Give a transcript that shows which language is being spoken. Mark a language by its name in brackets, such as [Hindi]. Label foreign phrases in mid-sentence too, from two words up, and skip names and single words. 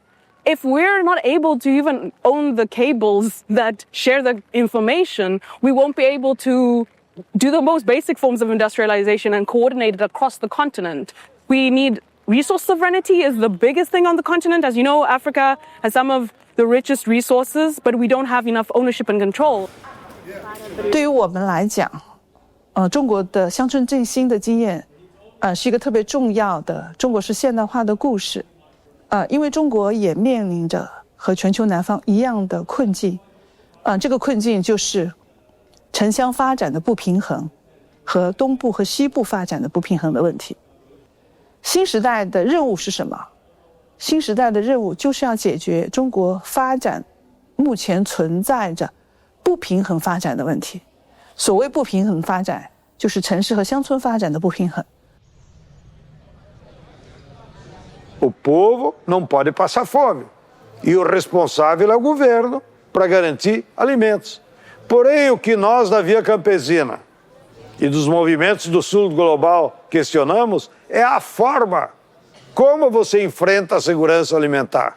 [English] If we're not able to even own the cables that share the information, we won't be able to do the most basic forms of industrialization and coordinate it across the continent. We need resource sovereignty is the biggest thing on the continent. As you know, Africa has some of the richest resources, but we don't have enough ownership and control. [Chinese] 对于我们来讲，中国的乡村振兴的经验，是一个特别重要的中国式现代化的故事。因为中国也面临着和全球南方一样的困境，这个困境就是城乡发展的不平衡和东部和西部发展的不平衡的问题。新时代的任务是什么？新时代的任务就是要解决中国发展目前存在着不平衡发展的问题。所谓不平衡发展，就是城市和乡村发展的不平衡。 [Portuguese] O povo não pode passar fome. E o responsável é o governo para garantir alimentos. Porém, o que nós da Via Campesina e dos movimentos do Sul Global questionamos é a forma como você enfrenta a segurança alimentar.